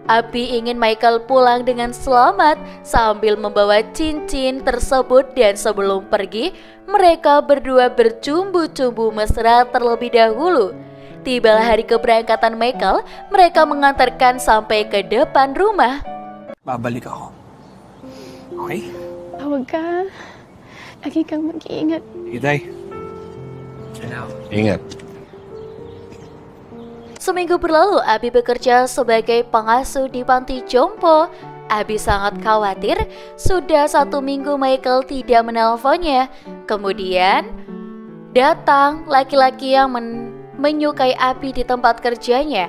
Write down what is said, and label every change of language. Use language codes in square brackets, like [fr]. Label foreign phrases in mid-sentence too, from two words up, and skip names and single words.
[id] Abi ingin Michael pulang dengan selamat sambil membawa cincin tersebut, dan sebelum pergi, mereka berdua bercumbu-cumbu mesra terlebih dahulu. Tibalah hari keberangkatan Michael, mereka mengantarkan sampai ke depan rumah. [tl] Babalik ako. Okay? Tawag ka. Lagi kang mag-iingat. Itay. Ingat. [id] Seminggu berlalu, Abi bekerja sebagai pengasuh di panti jompo. Abi sangat khawatir, sudah 1 minggu Michael tidak menelponnya. Kemudian, datang laki-laki yang menyukai Abi di tempat kerjanya.